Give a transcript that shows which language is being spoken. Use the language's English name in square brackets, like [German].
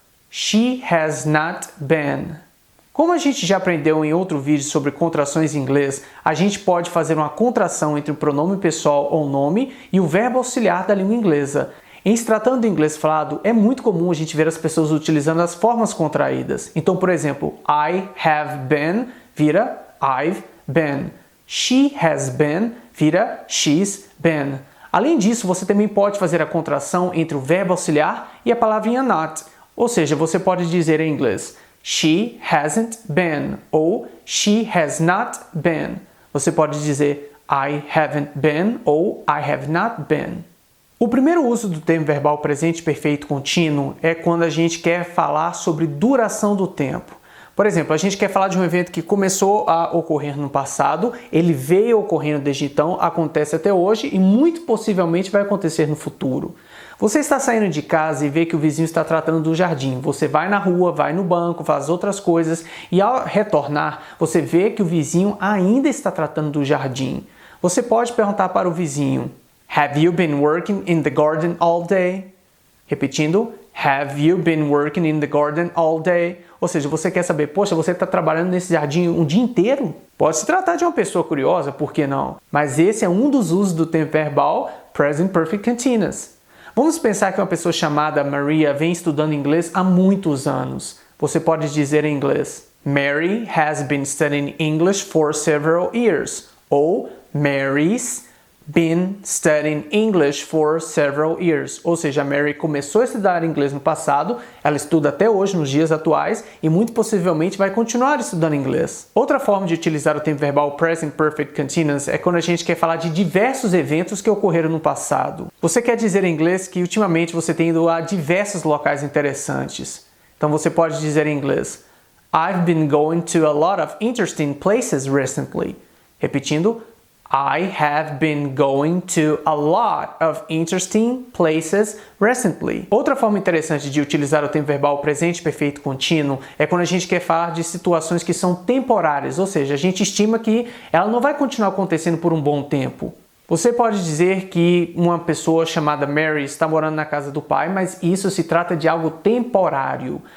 [English] She has not been. [Portuguese] Como a gente já aprendeu em outro vídeo sobre contrações em inglês, a gente pode fazer uma contração entre o pronome pessoal ou nome e o verbo auxiliar da língua inglesa. Em se tratando de inglês falado, é muito comum a gente ver as pessoas utilizando as formas contraídas. Então, por exemplo, [English] I have been [Portuguese] vira [English] I've been. She has been [Portuguese] vira [English] she's been. [Portuguese] Além disso, você também pode fazer a contração entre o verbo auxiliar e a palavrinha not. Ou seja, você pode dizer em inglês [English] She hasn't been [Portuguese] ou [English] She has not been. [Portuguese] Você pode dizer [English] I haven't been [Portuguese] ou [English] I have not been. [Portuguese] O primeiro uso do tempo verbal presente perfeito contínuo é quando a gente quer falar sobre duração do tempo. Por exemplo, a gente quer falar de um evento que começou a ocorrer no passado, ele veio ocorrendo desde então, acontece até hoje e muito possivelmente vai acontecer no futuro. Você está saindo de casa e vê que o vizinho está tratando do jardim. Você vai na rua, vai no banco, faz outras coisas e ao retornar, você vê que o vizinho ainda está tratando do jardim. Você pode perguntar para o vizinho: [English] Have you been working in the garden all day? [Portuguese] Repetindo, [English] Have you been working in the garden all day? [Portuguese] Ou seja, você quer saber, poxa, você está trabalhando nesse jardim um dia inteiro? Pode se tratar de uma pessoa curiosa, por que não? Mas esse é um dos usos do tempo verbal Present Perfect Continuous. Vamos pensar que uma pessoa chamada Maria vem estudando inglês há muitos anos. Você pode dizer em inglês, [English] Mary has been studying English for several years. [Portuguese] Ou [English] Mary's been studying English for several years. [Portuguese] Ou seja, a Mary começou a estudar inglês no passado, ela estuda até hoje nos dias atuais e muito possivelmente vai continuar estudando inglês. Outra forma de utilizar o tempo verbal Present Perfect Continuous é quando a gente quer falar de diversos eventos que ocorreram no passado. Você quer dizer em inglês que ultimamente você tem ido a diversos locais interessantes. Então você pode dizer em inglês, [English] I've been going to a lot of interesting places recently. [Portuguese] Repetindo, [English] I have been going to a lot of interesting places recently. [Portuguese] Outra forma interessante de utilizar o tempo verbal presente perfeito contínuo é quando a gente quer falar de situações que são temporárias, ou seja, a gente estima que ela não vai continuar acontecendo por um bom tempo. Você pode dizer que uma pessoa chamada Mary está morando na casa do pai, mas isso se trata de algo temporário.